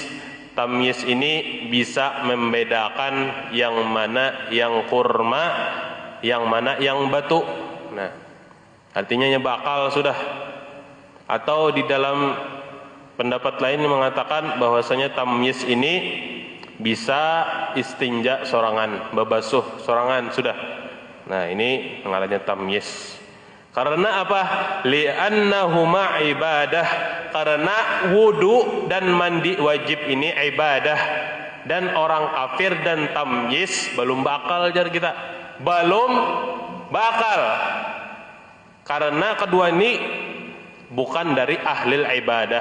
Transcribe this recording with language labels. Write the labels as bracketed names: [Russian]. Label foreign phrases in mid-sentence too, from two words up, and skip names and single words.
[Indonesian] Tamyiz ini bisa membedakan yang mana yang kurma, yang mana yang batu. [Banjar] Nah, artinya bakal sudah. Atau di dalam pendapat lain mengatakan bahwasanya tamyiz ini bisa istinja sorangan, babasuh sorangan sudah. Nah, ini ngarannya tamyiz. [Indonesian] Karena apa? [Arabic] Li'annahuma ibadah. [Indonesian] Karena wudu dan mandi wajib ini ibadah. [Banjar] Dan orang kafir dan tamyiz belum bakal jar kita. Belum bakal. [Indonesian] Karena kedua ini bukan dari [Arabic] ahlil ibadah.